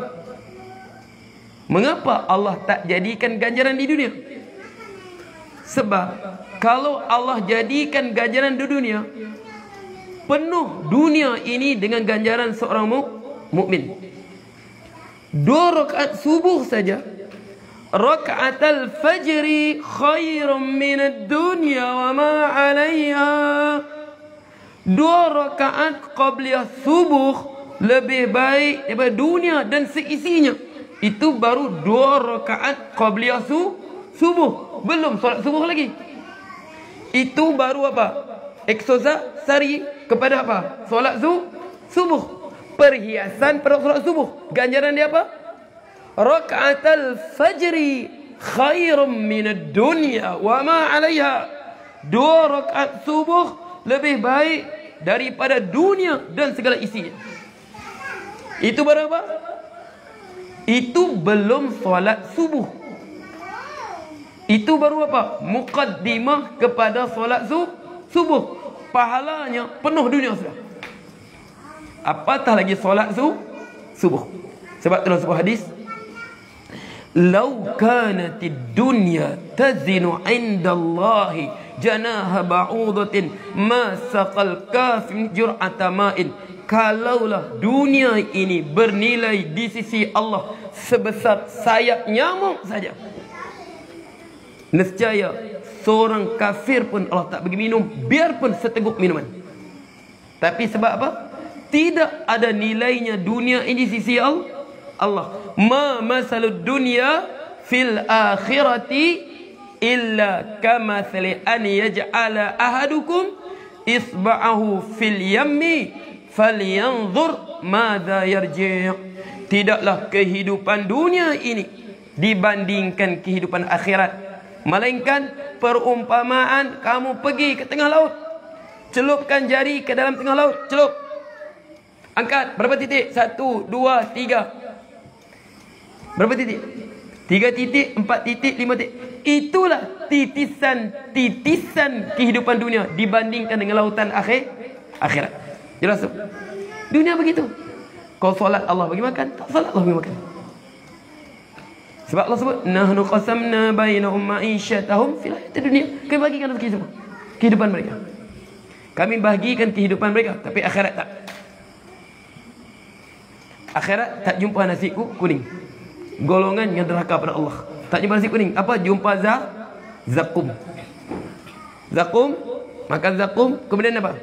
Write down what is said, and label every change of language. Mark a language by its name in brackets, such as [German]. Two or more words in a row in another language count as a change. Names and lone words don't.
[Malay] Mengapa Allah tak jadikan ganjaran di dunia? Sebab kalau Allah jadikan ganjaran di dunia, penuh dunia ini dengan ganjaran seorang mukmin. 2 rakaat subuh saja, [Arabic] ركعتا الفجر خير من الدنيا وما عليها. [Malay] 2 rakaat qabliyah subuh lebih baik daripada dunia dan seisinya. Itu baru 2 rakaat qabliyah subuh. Belum solat subuh lagi. Itu baru apa? Eksosari kepada apa? Solat subuh. Perhiasan pada solat subuh. Ganjaran dia apa? [Arabic] ركعتا الفجر خير من الدنيا وما عليها. [Malay] 2 rakaat subuh lebih baik daripada dunia dan segala isinya. Itu berapa? Itu belum solat subuh. Itu baru apa? Muqaddimah kepada solat subuh. Pahalanya penuh dunia sudah. Apatah lagi solat subuh. Sebab dalam sebuah hadis, [Arabic] لو كانت الدنيا تزن عند الله جناح بعوضة ما سقى الكافر جرعة ماء. [Malay] Kalaulah dunia ini bernilai di sisi Allah sebesar sayap nyamuk saja, nescaya seorang kafir pun Allah tak bagi minum, biarpun seteguk minuman. Tapi sebab apa? Tidak ada nilainya dunia ini di sisi Allah. [Arabic] ما مثل الدنيا في الآخرة إلا كمثل أن يجعل أحدكم إصبعه في اليم فلينظر ماذا يرجع'. [Malay] Tidaklah kehidupan dunia ini dibandingkan kehidupan akhirat, melainkan perumpamaan kamu pergi ke tengah laut, celupkan jari ke dalam tengah laut, celup, angkat berapa titik? 1, 2, 3. Berapa titik? 3 titik, 4 titik, 5 titik. Itulah titisan kehidupan dunia dibandingkan dengan lautan akhirat. Jelas tu? Dunia begitu. Kau solat Allah bagi makan, tak solat Allah bagi makan. Sebab Allah sebut [Arabic] نحن قسمنا بينهم معيشتهم في الحياة الدنيا. [Malay] Kami bagikan rezeki semua, kehidupan mereka. Kami bagikan kehidupan mereka, tapi akhirat tak. Akhirat tak jumpa nasi kuning. Golongan yang derhaka pada Allah. Tak jumpa nasi kuning. Apa? Jumpa zakum. Zakum, makan zakum, kemudian apa?